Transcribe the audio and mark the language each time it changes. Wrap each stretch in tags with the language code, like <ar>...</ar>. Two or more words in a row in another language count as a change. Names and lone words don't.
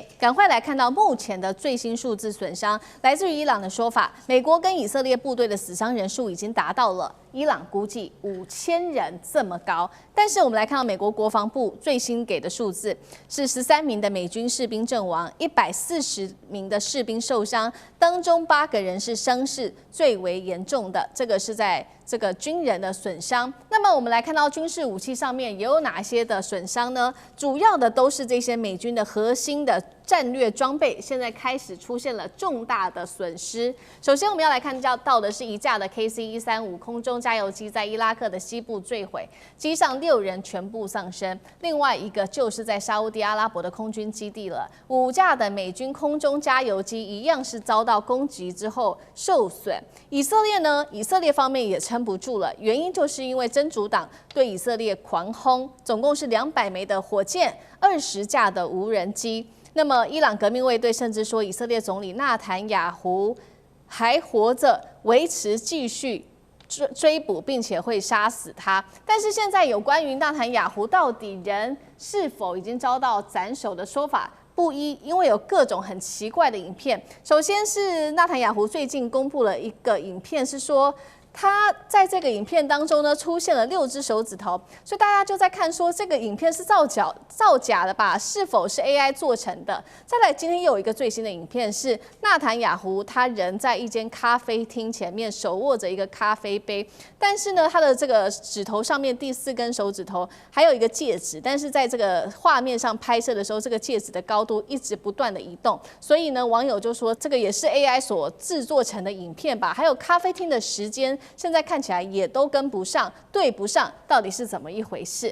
<zh>趕快來看到目前的最新數字損傷，來自於伊朗的說法，美國跟以色列部隊的死傷人數已經達到了伊朗估計5000人這麼高。但是我們來看到美國國防部最新給的數字是13名的美軍士兵陣亡，140名的士兵受傷，當中8個人是傷勢最為嚴重的。這個是在这個軍人的損傷。那麼我們來看到軍事武器上面也有哪些的損傷呢？主要的都是這些美軍的核心的戰略裝備，現在開始出現了重大的損失。首先我們要來看到的是一架的 KC-135 空中加油機在伊拉克的西部墜毀，機上6人全部喪生。另外一個就是在沙烏地阿拉伯的空軍基地了，5架的美軍空中加油機一樣是遭到攻擊之後受損。以色列呢？以色列方面也撐不住了，原因就是因为真主黨對以色列狂轟，總共是200枚的火箭，20架的無人機。那麼伊朗革命衛隊甚至說，以色列總理納坦雅胡還活着，維持繼續追捕，並且會殺死他。但是現在有關於納坦雅胡到底人是否已經遭到斬首的說法不一，因為有各種很奇怪的影片。首先是納坦雅胡最近公布了一個影片，是說他在這個影片當中呢，出現了6隻手指頭，所以大家就在看說這個影片是造假的吧？是否是 AI 做成的？再來，今天又有一個最新的影片，是納坦雅胡他人在一間咖啡廳前面手握着一個咖啡杯，但是呢，他的這個指頭上面第4根手指頭還有一個戒指，但是在這個畫面上拍攝的時候，這個戒指的高度一直不斷的移動，所以呢，網友就說這個也是 AI 所製作成的影片吧？還有咖啡廳的時間。現在看起來也都跟不上，對不上，到底是怎麼一回事？</zh>